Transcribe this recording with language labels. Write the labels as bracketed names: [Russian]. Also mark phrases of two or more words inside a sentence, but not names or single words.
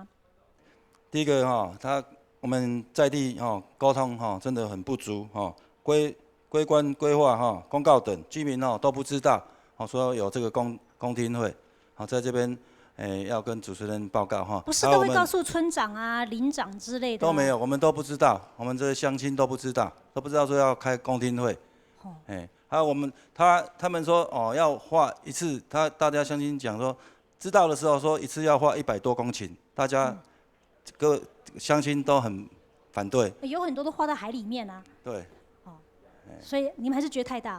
[Chinese] 第一個我們在地溝通真的很不足規劃規劃公告等居民都不知道說有這個公聽會在這邊要跟主持人報告不是都會告訴村長啊、鄰長之類的都沒有，我們都不知道，我們這些鄉親都不知道說要開公聽會还有他们说哦要画一次，大家乡亲讲说，知道的时候说一次要画100多公顷，大家各乡亲都很反对。有很多都画到海里面啊。对。所以你们还是觉得太大？